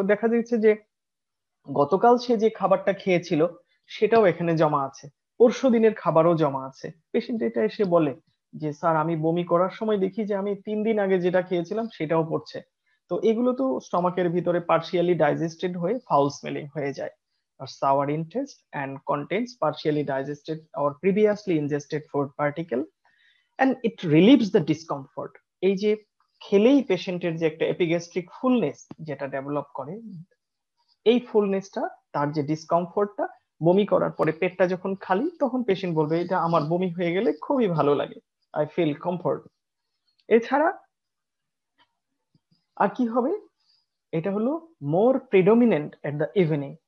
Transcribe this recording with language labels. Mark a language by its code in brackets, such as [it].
[bn] দেখা যাচ্ছে যে গতকাল সে যে খাবারটা খেয়েছিল সেটাও এখানে জমা আছে, পরশু দিনের খাবারও জমা আছে। পেশেন্ট এটা এসে বলে যে স্যার, আমি বমি করার সময় দেখি যে আমি 3 দিন আগে যেটা খেয়েছিলাম সেটাও পড়ছে। তো এগুলো তো স্টমাকের ভিতরে পার্শিয়ালি ডাইজেস্টেড হয়ে ফাউল স্মেলিং হয়ে যায়। [en] আর sour in taste and contains partially digested or previously ingested food particle, and it relieves the discomfort. [bn] এই যে খেলেই পেশেন্টের যে একটা এপিগ্যাস্ট্রিক ফুলনেস যেটা ডেভেলপ করে, এই ফুলনেসটা, তার যে ডিসকমফোর্টটা, বমি করার পরে পেটটা যখন খালি, তখন পেশেন্ট বলবে এটা আমার বমি হয়ে গেলে খুবই ভালো লাগে, [en] I feel comfort. [bn] এছাড়া আর কি হবে, এটা হলো [en] More predominant at the evening.